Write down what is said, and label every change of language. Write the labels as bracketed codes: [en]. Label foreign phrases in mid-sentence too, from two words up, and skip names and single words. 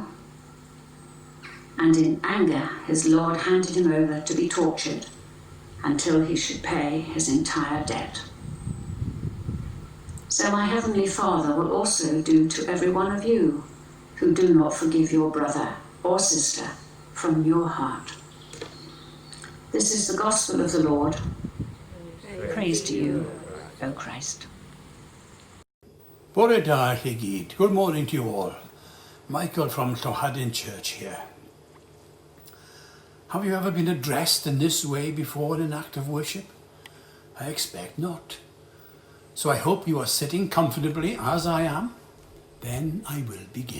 [en] And in anger his lord handed him over to be tortured until he should pay his entire debt. So my heavenly Father will also do to every one of you who do not forgive your brother or sister from your heart. This is the gospel of the Lord. Praise to you, O Christ. [cy] Bore da chi gyd. [en] Good morning to you all. Michael from Llanhadden Church here. Have you ever been addressed in this way before in an act of worship? I expect not. So I hope you are sitting comfortably as I am. Then I will begin.